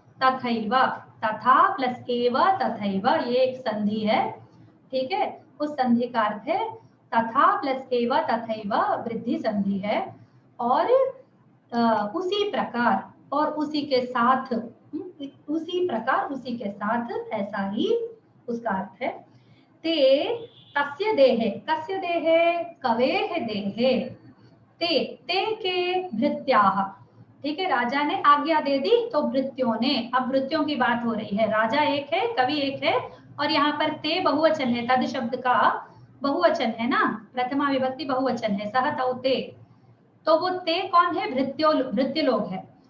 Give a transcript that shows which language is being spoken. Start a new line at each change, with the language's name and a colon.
Hindi: तथैव, तथा प्लस एव, तथैव, ये एक संधि है। ठीक है, उस संधि का अर्थ है तथा प्लस एव तथैव, वृद्धि संधि है, और उसी प्रकार और उसी के साथ, उसी प्रकार उसी के साथ, ऐसा ही उसका अर्थ है।
Sanskrit: ते तस्य देहे, कस्य देहे? कवेः देहे।
Hindi: ते ते के भृत्याः, ठीक है, राजा ने आज्ञा दे दी तो भृत्यों ने, अब भृत्यों की बात हो रही है, राजा एक है, कवि एक है, और यहाँ पर ते बहुवचन है, तद शब्द का बहुवचन है ना, प्रथमा विभक्ति बहुवचन है, सह तौ ते, तो वो ते कौन है, भृत्य लोग है।